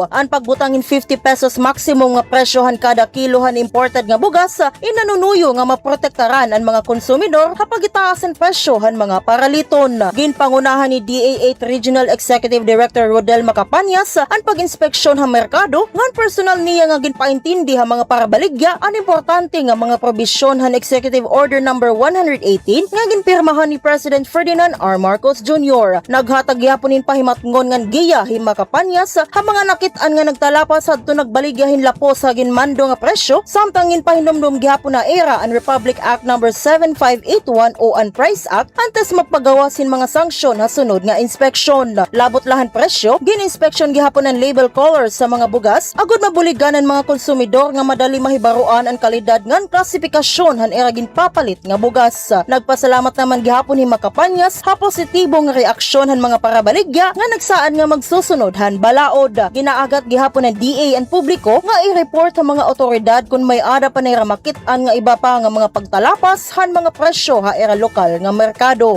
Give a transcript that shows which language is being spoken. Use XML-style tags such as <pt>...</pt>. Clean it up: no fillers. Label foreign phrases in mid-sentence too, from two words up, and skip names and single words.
<war>Ang pagbutangin 50 pesos maximum nga presyohan kada kilohan imported nga bugas inanunuyo nga maprotektaran ang mga konsumidor kapag itaasan presyohan mga paraliton. Ginpangunahan ni DA 8 Regional Executive Director Rodel Macapanias ang pag-inspeksyon sa merkado ngan personal niya nga ginpaintindi ha mga parabaligya ang importante nga mga probisyon han Executive Order number 118 nga ginpirmahan ni President Ferdinand R. Marcos Jr. Naghatag gyapon pahimatngon ngan giya hi Macapanias ha mga nakit-an nga nagtalapas adto nagbaligyahin lapos sa ginmando nga presyo samtang ginpahinomdom gyapon na era ang Republic Act number 7581 o ang Price Act antes magpagawasin mga sanksyon ha sunod nga inspeksyon. Labot lahan presyo, gin-inspeksyon gihapon ang</war> <en>label colors</en> <war>sa mga bugas, agud mabuligan ang mga konsumidor nga madali mahibaruan ang kalidad ngan klasifikasyon han era ginpapalit nga bugas. Nagpasalamat naman gihapon ni Macapanias ha positibong reaksyon han mga parabaligya nga nagsaan nga magsusunod han balaod. Ginaagat gihapon ng DA ang publiko nga i-report ang mga otoridad kung may ada pa na ramakit-an nga iba pa nga mga pagtalapas han mga presyo ha era lokal nga merkado.</war>